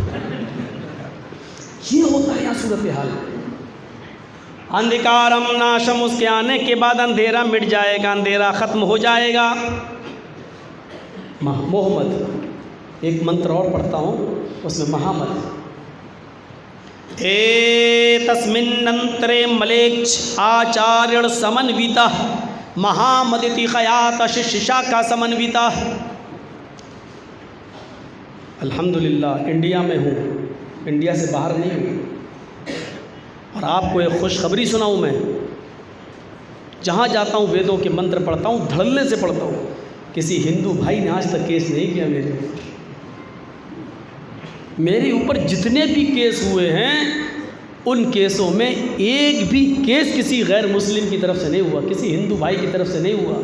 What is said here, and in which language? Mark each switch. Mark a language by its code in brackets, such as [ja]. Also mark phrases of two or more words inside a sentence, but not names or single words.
[ur] یہ ہوتا ہے یہاں صورتحال۔ [sa] अन्धकारं नाशं, [ur] اس کے آنے کے بعد اندھیرا مٹ جائے گا، اندھیرا ختم ہو جائے گا۔ محمد ایک منتر اور پڑھتا ہوں، اس میں محمد [sa] एतस्मिन्नन्तरे म्लेच्छ आचार्येण समन्वितः महामद इति ख्यातः शिष्य का समन्वितः. [ur] الحمدللہ انڈیا میں ہوں، انڈیا سے باہر نہیں ہوں، اور آپ کو ایک خوشخبری سناؤں، میں جہاں جاتا ہوں ویدوں کے منتر پڑھتا ہوں، دھڑلے سے پڑھتا ہوں۔ کسی ہندو بھائی نے آج تک کیس نہیں کیا میرے اوپر جتنے بھی کیس ہوئے ہیں ان کیسوں میں ایک بھی کیس کسی غیر مسلم کی طرف سے نہیں ہوا، کسی ہندو بھائی کی طرف سے نہیں ہوا۔